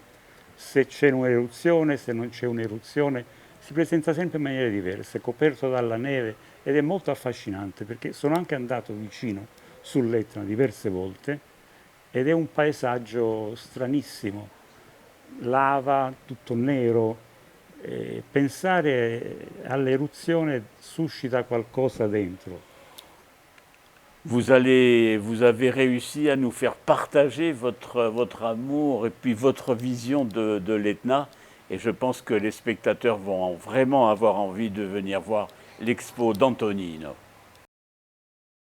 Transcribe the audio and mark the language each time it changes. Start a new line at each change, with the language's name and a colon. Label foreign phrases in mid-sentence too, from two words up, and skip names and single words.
Italian: Se c'è un'eruzione, se non c'è un'eruzione, si presenta sempre in maniere diverse, coperto dalla neve, ed è molto affascinante perché sono anche andato vicino sull'Etna diverse volte ed è un paesaggio stranissimo, lava, tutto nero. Pensare all'eruzione suscita qualcosa dentro.
French: Vous avez réussi à nous faire partager votre amour et puis votre vision de l'Etna. Et je pense que les spectateurs vont vraiment avoir envie de venir voir l'expo d'Antonino.